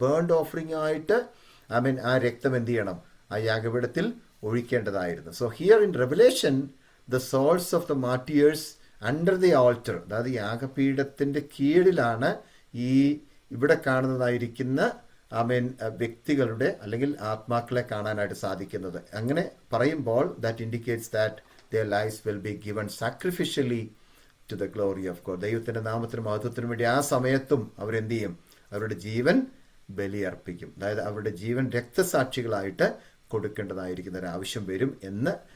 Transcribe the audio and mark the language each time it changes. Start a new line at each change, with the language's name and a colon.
Malayalam: Burnt offering ആയിട്ട് ആ രക്തം എന്ത് ചെയ്യണം? ആ യാഗപീഠത്തിൽ ഒഴിക്കേണ്ടതായിരുന്നു.
English: So here in Revelation, the souls of the martyrs under the altar,
Malayalam: അതായത് യാഗപീഠത്തിന്റെ കീഴിലാണ് ഇവിടെ കാണുന്നതായിരിക്കുന്ന വ്യക്തികളുടെ അല്ലെങ്കിൽ ആത്മാക്കളെ കാണാനായിട്ട് സാധിക്കുന്നത്. അങ്ങനെ പറയുമ്പോൾ
English: that indicates that their lives will be given sacrificially to the glory of God.
Malayalam: ദൈവത്തിന്റെ നാമത്തിനും മഹത്വത്തിനും വേണ്ടി ആ സമയത്തും അവരെന്ത് ചെയ്യും? അവരുടെ ജീവൻ ബലിയർപ്പിക്കും. അതായത് അവരുടെ ജീവൻ രക്തസാക്ഷികളായിട്ട് കൊടുക്കേണ്ടതായിരിക്കുന്ന ഒരു ആവശ്യം വരും എന്ന്.